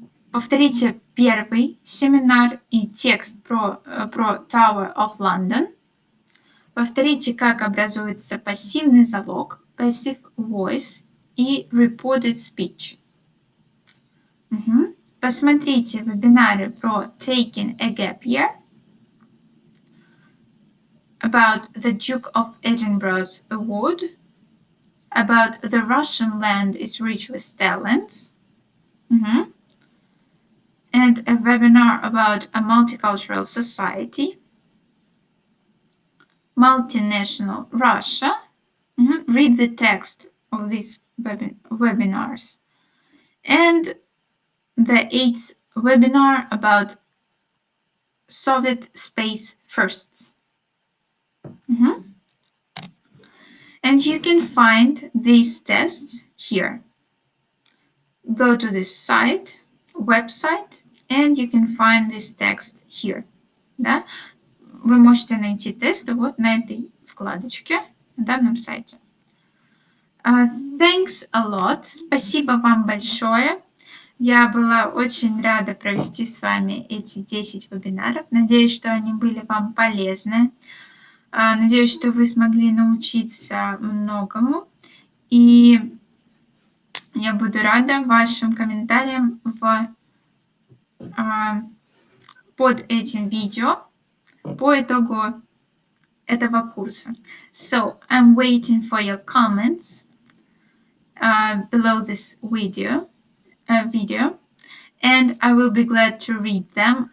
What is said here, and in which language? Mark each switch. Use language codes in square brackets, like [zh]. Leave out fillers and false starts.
[ru] Повторите первый семинар и текст про Tower of London. Повторите, как образуется пассивный залог, passive voice и reported speech. Посмотрите вебинары про [en] Taking a Gap Year, about the Duke of Edinburgh's Award, about the Russian land is rich with talents, and a webinar about a multicultural society, multinational Russia. Read the text of these webinars. And the 8th webinar about Soviet space firsts. And you can find these tests here. Go to this website, and you can find this text here. [ru] Да? Вы можете найти тесты вот на этой вкладочке на данном сайте. [en] Thanks a lot. [ru] Спасибо вам большое. Я была очень рада провести с вами эти 10 вебинаров. Надеюсь, что они были вам полезны. Надеюсь, что вы смогли научиться многому. И я буду рада вашим комментариям в под этим видео по итогу этого курса. [en] So, I'm waiting for your comments below this video, and I will be glad to read them.